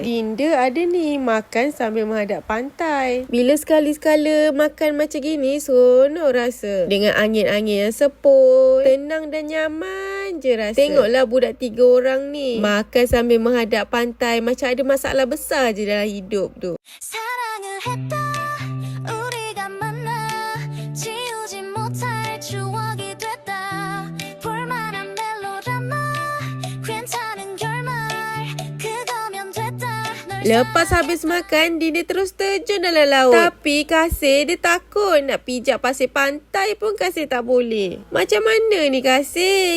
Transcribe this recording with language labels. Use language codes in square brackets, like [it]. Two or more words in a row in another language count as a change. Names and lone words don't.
[ms] Dinda ada ni makan sambil menghadap pantai. Bila sekali-sekala makan macam gini seronok rasa. Dengan angin-angin yang sepoi, tenang dan nyaman je rasa. Tengoklah budak 3 orang ni makan sambil menghadap pantai. Macam ada masalah besar je dalam hidup tu. [ko] 했다 우리가 만나 지우지 못할 추억이 됐다 볼만한 멜로드라마 괜찮은 결말 그거면 됐다. [ms] Lepas habis makan, Dinda terus terjun dalam laut. Tapi Kasih dia takut nak pijak pasir pantai pun Kasih tak boleh. Macam mana ni Kasih?